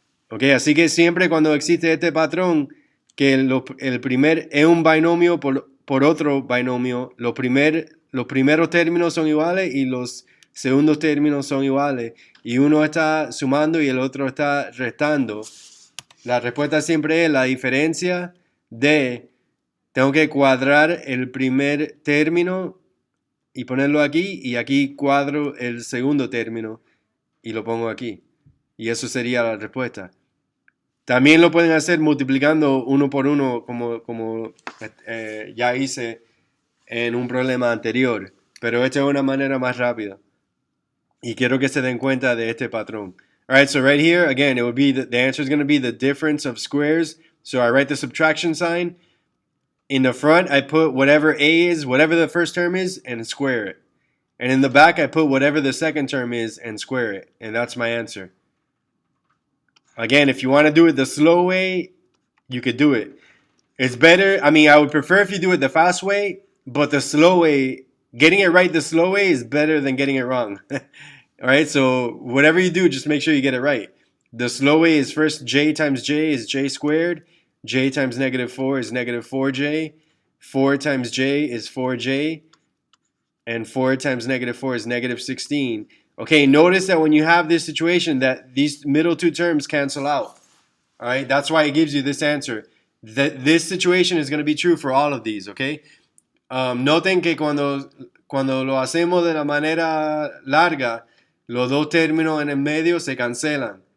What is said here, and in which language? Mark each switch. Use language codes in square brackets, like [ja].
[es] Okay, así que siempre cuando existe este patrón que el primer es un binomio por otro binomio, los primeros términos son iguales y los segundos términos son iguales y uno está sumando y el otro está restando, la respuesta siempre es la diferencia de, tengo que cuadrar el primer término y ponerlo aquí, y aquí cuadro el segundo término y lo pongo aquí. Y eso sería la respuesta. También lo pueden hacer multiplicando uno por uno como ya hice en un problema anterior. Pero esta es una manera más rápida. Y quiero que se den cuenta de este patrón. [en] All right, so right here, again, it would be the answer is going to be the difference of squares. So I write the subtraction sign. In the front, I put whatever A is, whatever the first term is, and square it. And in the back, I put whatever the second term is and square it. And that's my answer. Again, if you want to do it the slow way, you could do it. It's better. I mean, I would prefer if you do it the fast way, but the slow way, getting it right the slow way is better than getting it wrong. All right, so whatever you do, just make sure you get it right. The slow way is first j times j is j squared. J times negative 4 is negative 4j. 4 times j is 4j. And 4 times negative 4 is negative 16. Okay, notice that when you have this situation that these middle two terms cancel out. All right, that's why it gives you this answer. This situation is going to be true for all of these, okay? [es] Noten que cuando lo hacemos de la manera larga, los dos términos en el medio se cancelan.